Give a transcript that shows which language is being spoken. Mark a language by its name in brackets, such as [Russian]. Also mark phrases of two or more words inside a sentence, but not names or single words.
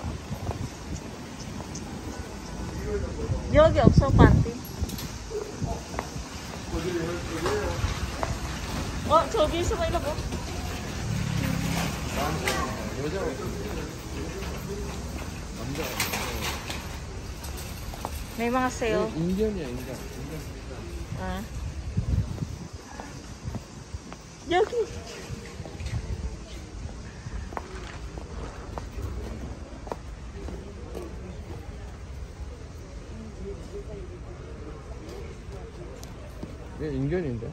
[Korean] 여기 없어, 파티. 저기 있어, 이거 뭐? 여자 남자. [Filipino] May mga sale. [Korean] 인견이야, 인견. Ah. 여기. 얘 인견인데?